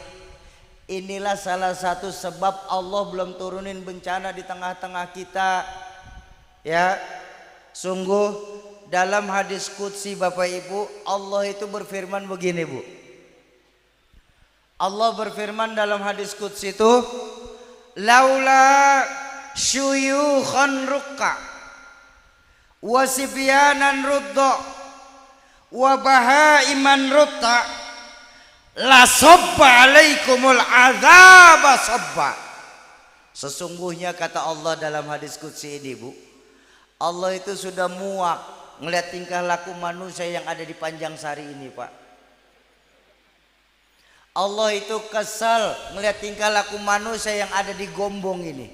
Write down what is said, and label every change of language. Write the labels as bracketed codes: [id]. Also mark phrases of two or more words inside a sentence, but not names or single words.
[id] Inilah salah satu sebab Allah belum turunin bencana di tengah-tengah kita. Ya, sungguh dalam hadis qudsi Bapak Ibu, Allah itu berfirman begini Bu. Allah berfirman dalam hadis qudsi itu, [ar] لولا شيوخا ركعا وصبيانا رضعا و بهائما رتعا لصب عليكم العذاب صبا. [id] Sesungguhnya kata Allah dalam hadis qudsi ini Bu, Allah itu sudah muak ngelihat tingkah laku manusia yang ada di Panjang Sari ini Pak. Allah itu kesal ngelihat tingkah laku manusia yang ada di Gombong ini.